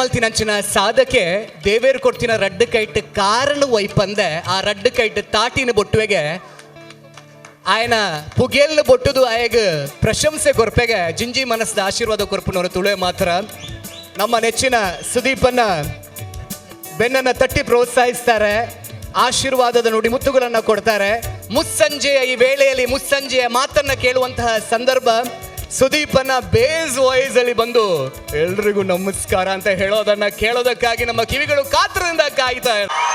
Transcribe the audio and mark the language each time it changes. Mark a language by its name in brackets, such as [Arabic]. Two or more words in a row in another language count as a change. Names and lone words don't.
[Tulu] ಮಲ್ತಿನಂಚಿನ ಸಾಧಕೆ ದೇವೇರು ಕೊಡ್ತಿನ ರಡ್ಡು ಕೈಟ್ ಕಾರಣ ವೈಪಂದೆ ಆ ರಡ್ಡು ಕೈಟ್ ತಾಟಿನ ಬೊಟ್ಟುವೆಗೆ ಆಯನ ಪುಗೆಲ್ಲು ಬೊಟ್ಟುದು ಆಯಗ ಪ್ರಶಂಸೆ ಕೊರ್ಪೆಗೆ ಜಿಂಜಿ ಮನಸ್ಸದ ಆಶೀರ್ವಾದ ಕೊರ್ಪನವರು ತುಳುವೆ ಮಾತ್ರ [Kannada] ನಮ್ಮ ನೆಚ್ಚಿನ ಸುದೀಪನ್ನ ಬೆನ್ನನ್ನು ತಟ್ಟಿ ಪ್ರೋತ್ಸಾಹಿಸ್ತಾರೆ, ಆಶೀರ್ವಾದದ ನುಡಿ ಮುತ್ತುಗಳನ್ನು ಕೊಡ್ತಾರೆ. ಮುಸ್ಸಂಜೆಯ ಈ ವೇಳೆಯಲ್ಲಿ ಮುಸ್ಸಂಜೆಯ ಮಾತನ್ನ ಕೇಳುವಂತಹ ಸಂದರ್ಭ. ಸುದೀಪನ [English] base voice [Kannada] ಅಲ್ಲಿ ಬಂದು ಎಲ್ರಿಗೂ ನಮಸ್ಕಾರ ಅಂತ ಹೇಳೋದನ್ನ ಕೇಳೋದಕ್ಕಾಗಿ ನಮ್ಮ ಕಿವಿಗಳು ಕಾತರದಿಂದ ಕಾಯ್ತಾ ಇದೆ.